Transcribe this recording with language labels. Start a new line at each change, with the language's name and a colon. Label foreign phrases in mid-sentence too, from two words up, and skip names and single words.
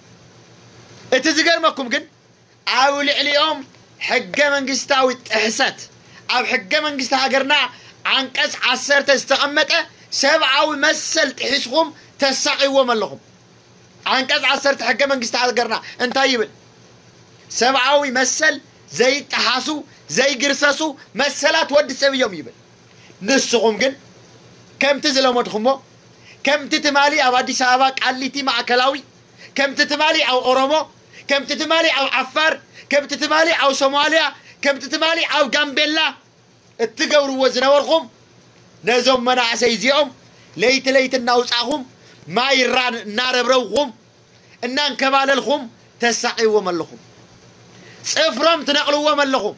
Tigrinya: እቲ ዝገርመኩም ግን ኣብ ልዕሊኦም ሕገ መንግስታዊ ጥሕሰት ኣብ ሕገ መንግስቲ ሃገርና አንቀጽ 10 ዝተቐመጠ ሰብዓዊ መሰል ጥሒስኩም ተሳቂዎም ኣለኹም። አንቀጽ 10 ሕገ መንግስቲ ሃገርና እንታይ ይብል? ሰብዓዊ መሰል ዘይጥሓሱ ዘይግርሰሱ መሰላት ወዲ ሰብ እዮም ይብል። ንስኹም ግን ከምቲ ዝለመድኩሞ ከምቲ ትማሊ ኣብ አዲስ አበባ ቃሊቲ ማዕከላዊ ከምቲ ትማሊ ኣብ ኦሮሞ ከምቲ ትማሊ ኣብ ዓፋር ከምቲ ትማሊ ኣብ ሶማሊያ ከምቲ ትማሊ ኣብ ጋምቤላ እትገብርዎ ዝነበርኩም ነዞም መናእሰይ እዚኦም ለይት እናውፃኹም ማይራን እናረብረውኹም እናንከባለልኹም ተሳቂዎም ኣለኹም። ጽፍሮም ትነቅልዎም ኣለኹም።